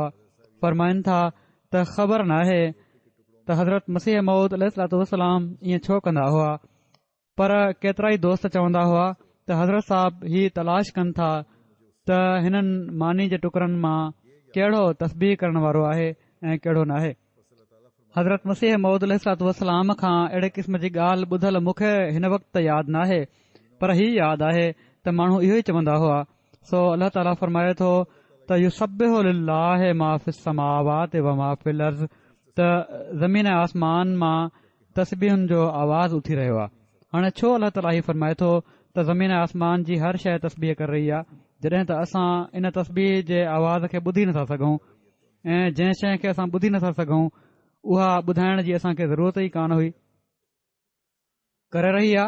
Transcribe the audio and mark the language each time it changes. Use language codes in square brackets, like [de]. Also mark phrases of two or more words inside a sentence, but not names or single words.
[sd] फरमाइनि था त ख़बर नाहे त हज़रत मसीह मऊद [ar] عليه الصلاة والسلام [sd] ईअं छो कंदा हुआ, पर केतिरा ई दोस्त चवंदा हुआ त हज़रत साहब ही तलाश कनि था त हिननि मानी जे टुकरनि मां कहिड़ो तस्बीह करण वारो आहे ऐं कहिड़ो नाहे। हज़रत मसीह मऊद [ar] عليه الصلاة والسلام [sd] खां अहिड़े क़िस्म जी ॻाल्हि ॿुधल मूंखे हिन वक़्तु यादि नाहे, पर ही यादि आहे त माण्हू इहो ई चवंदा हुआ। सो अल्लाह ताला फरमाए थो त [ar] يسبح لله ما في السماوات وما في الأرض, [sd] त ज़मीन ऐं आसमान मां तस्बीहुनि जो आवाज़ उथी रहियो आहे। हाणे छो अल्लाह ताला ही फरमाए थो त ज़मीन ऐं आसमान जी हर शइ तस्बीह करे रही आहे, जॾहिं त असां इन तस्बीह जे आवाज़ खे ॿुधी नथा सघूं ऐं जंहिं शइ खे असां ॿुधी नथा सघूं उहा ॿुधाइण जी असांखे ज़रूरत ई कान हुई, करे रही आहे।